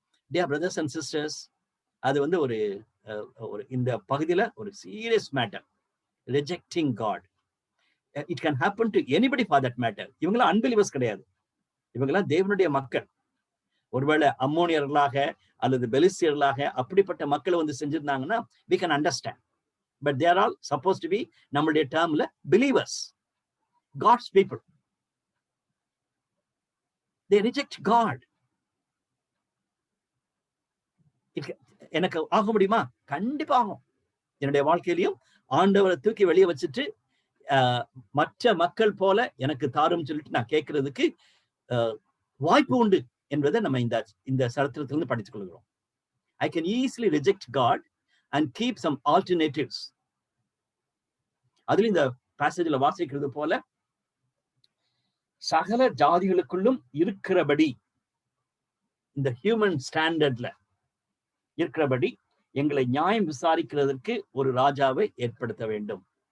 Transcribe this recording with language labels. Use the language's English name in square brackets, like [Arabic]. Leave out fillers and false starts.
[English] dear brothers and sisters, [Tamil] அது வந்து ஒரு இந்த பகுதியில ஒரு serious matter. [English] Rejecting God. It can happen to anybody for that matter. [Tamil] இவங்களாம் அன்பிலிவர்ஸ் கிடையாது, இவங்கெல்லாம் தேவனுடைய மக்கள். ஒருவேளை அம்மோனியர்களாக அல்லது பெலிஸ்தியர்களாக அப்படிப்பட்ட மக்களை வந்து செஞ்சிருந்தாங்கன்னா [English] we can understand. But they are all supposed to be, [Tamil] நம்மளுடைய டேர்ம்ல, [English] believers, God's people. They reject God. [Tamil] எனக்கு ஆக முடியுமா? கண்டிப்பா ஆகும். என்னுடைய வாழ்க்கையிலையும் ஆண்டவரை தூக்கி வெளியே வச்சுட்டு மற்ற மக்கள் போல எனக்கு தாரும் சொல்லிட்டு நான் கேட்கறதுக்கு வாய்ப்பு உண்டு என்பதை நம்ம இந்த சரித்திரத்திலிருந்து படித்துக் கொள்கிறோம். [English] I can easily reject God and keep some alternatives. [Tamil] அதுல இந்த பேசேஜ்ல வாசிக்கிறது போல, சகல ஜாதிகளுக்குள்ளும் இருக்கிறபடி, இந்த ஹியூமன் ஸ்டாண்டர்ட்ல இருக்கிறபடி எங்களை நியாயம் விசாரிக்கிறதற்கு ஒரு ராஜாவை ஏற்படுத்த வேண்டும்.